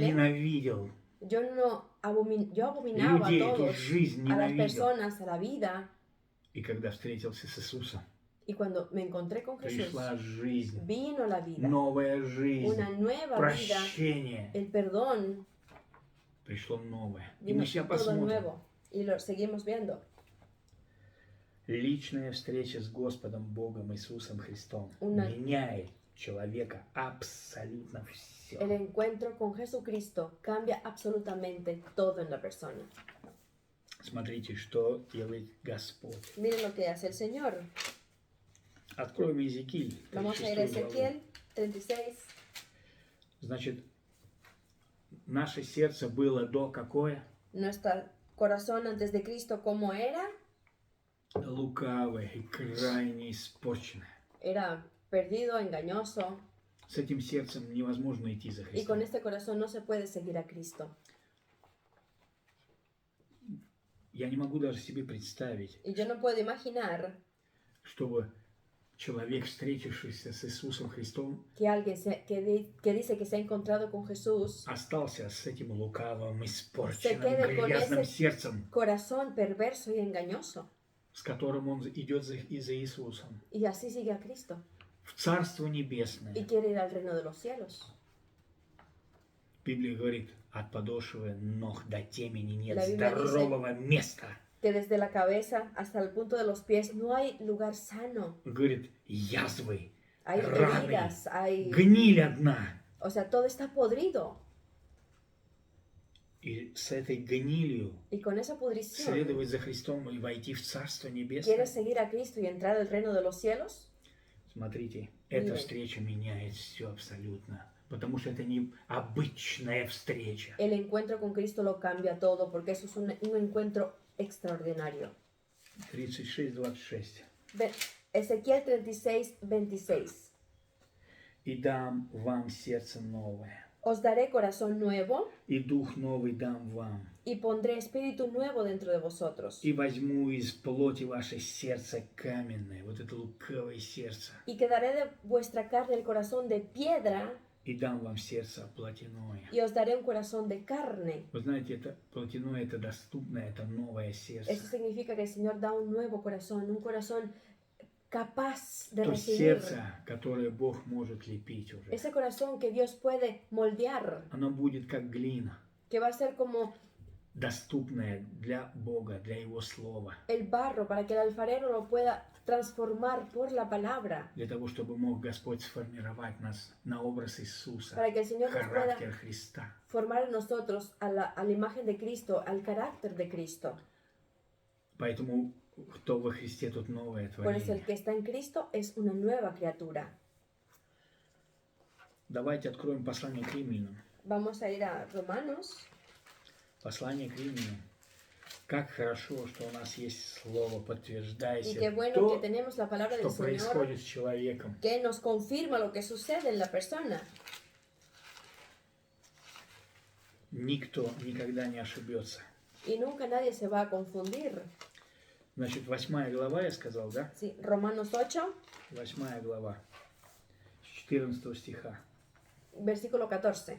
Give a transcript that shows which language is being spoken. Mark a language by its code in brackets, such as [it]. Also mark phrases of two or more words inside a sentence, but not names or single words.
[ru] Ненавидел [es] Yo abominaba a [ru] людей, эту [es] todos, [ru] жизнь [es] a las [ru] ненавидел. [es] personas, a la vida. [ru] И когда встретился с Иисусом, [es] Y cuando me encontré con Jesús, [ru] пришла жизнь, [es] vino la vida, [ru] новая жизнь, [es] una nueva vida, [ru] прощение. [es] el perdón, [ru] Пришло новое. И [es] vino [ru] мы сейчас [es] todo [ru] посмотрим. [es] nuevo. Y lo seguimos viendo. [ru] Личная встреча с Господом Богом Иисусом Христом [es] Una- [ru] меняет человека абсолютно все. [es] El encuentro con Jesucristo cambia absolutamente todo en la persona. [ru] Смотрите, что делает Господь. [es] Miren lo que hace el Señor. [ru] Откроем Иезекииль, [es] Vamos a ir a [ru] 36 главу. [es] Ezequiel 36. [ru] Значит, наше сердце было до какое? [es] Nuestro corazón antes de Cristo, ¿cómo era? [ru] Лукавое и крайне испорченное. [es] Era perdido, engañoso. [ru] С этим сердцем невозможно идти за [es] Y con [ru] Христом. [es] este corazón no se puede seguir a Cristo. [ru] Я не могу даже себе представить, [es] Y yo no puedo imaginar [ru] чтобы человек, встретившийся с Иисусом Христом, [es] que alguien que dice que se ha encontrado con Jesús, [ru] остался с этим лукавым, [es] Se [ru] испорченным, [es] quede con [ru] грязным [es] ese- [ru] сердцем, [es] corazón perverso y engañoso. [ru] с которым он идет и за Иисусом, [es] Y así sigue a Cristo. [ru] в Царство [es] Y [ru] Небесное. [es] quiere ir al reino de los cielos. [ru] Библия говорит, от подошвы ног до темени нет [es] La Biblia dice- [ru] здорового места. [es] Que desde la cabeza hasta el punto de los pies no hay lugar sano. [ru] Говорит, язвы, [es] Hay Rani. heridas, hay... [ru] гниль одна. [es] O sea, todo está podrido. [ru] И с этой гнилью [es] Y con esa pudrición, [ru] следовать за Христом и войти в Царство Небесное. [es] ¿quieres seguir a Cristo y entrar al reino de los cielos? [ru] Смотрите, эта [es] Miren. [ru] встреча меняет все абсолютно. Потому что это не обычная встреча. [es] El encuentro con Cristo lo cambia todo porque eso es un encuentro extraordinario. [ru] 36:26. [es] Ezequiel 36, 26. [ru] И дам вам сердце новое, [es] Os daré corazón nuevo [ru] и дух новый дам вам, [es] y pondré espíritu nuevo dentro de vosotros. [ru] и возьму из плоти ваше сердце каменное, вот это лукавое сердце, [es] Y quedaré de vuestra carne el corazón de piedra [ru] и дам вам сердце плотяное. [es] y os daré un corazón de carne. [ru] Вы знаете, это плотяное, это доступное, это новое сердце. [es] Eso significa que el Señor da un nuevo corazón, un corazón capaz de [ru] То [es] recibir. [ru] сердце, которое Бог может лепить уже. [es] Ese corazón que Dios puede moldear, [ru] Оно будет как глина, [es] que va a ser como [ru] доступное для Бога, для Его Слова. [es] el barro para que el alfarero lo pueda transformar por la palabra, [ru] Для того, чтобы мог Господь сформировать нас на образ Иисуса, [es] para que el Señor nos pueda [ru] характер Христа. [es] formar en nosotros a la imagen de Cristo, al carácter de Cristo. [ru] Поэтому, кто во Христе, тот новое [es] Por eso el [ru] творение. [es] que está en Cristo es una nueva criatura. [ru] Давайте откроем послание к Римлянам. [es] Vamos a ir a Romanos. [ru] Послание к Римлянам. Как хорошо, что у нас есть Слово, [es] Y [ru] подтверждающее [es] qué bueno [ru] то, [es] que tenemos la palabra del [ru] что [es] Señor [ru] происходит с человеком. [es] que nos confirma lo que sucede en la persona. [ru] Никто никогда не ошибется. [es] Y nunca nadie se va a confundir. [ru] Значит, 8 глава, я сказал, да? [es] Sí, Romanos 8, [ru] 8 глава, с 14 стиха. [es] versículo 14.